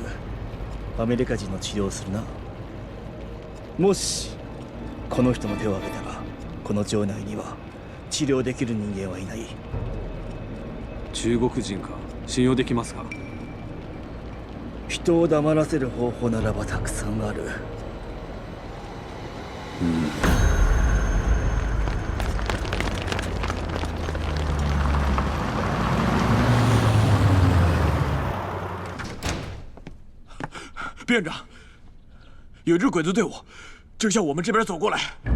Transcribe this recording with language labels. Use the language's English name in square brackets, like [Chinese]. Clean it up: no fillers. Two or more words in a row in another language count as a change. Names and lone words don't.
[Japanese] アメリカ人の治療をするな。もしこの人の手を挙げたら、この町内には治療できる人間はいない。中国人か。信用できますか。人を黙らせる方法ならばたくさんある。 [Chinese] 院长，有一支鬼子队伍正向我们这边走过来。